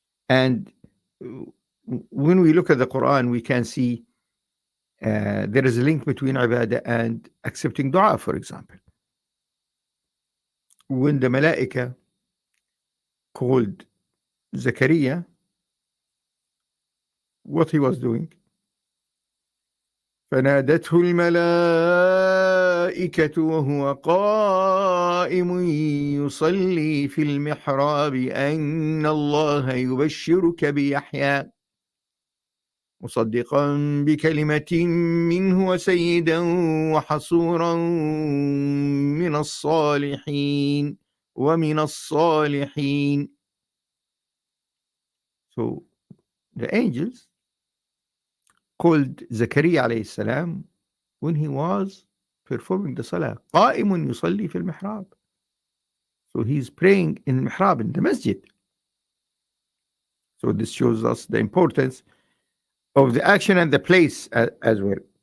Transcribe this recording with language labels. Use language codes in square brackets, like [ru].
[en] And when we look at the Quran, we can see there is a link between ibadah and accepting dua, for example. when the malaika called Zakaria, what he was doing. [ar] فنادته الملائكة وهو قائم يصلي في المحراب أن الله يبشرك بيحيى مصدقا بكلمة منه وسيدا وحصورا من الصالحين ومن الصالحين. [en] So the angels called Zakaria alayhi salam when he was performing the salah. [ar] قائم يصلي في المحراب. [en] So he's praying in mihrab, in the masjid. So this shows us the importance of the action and the place as well.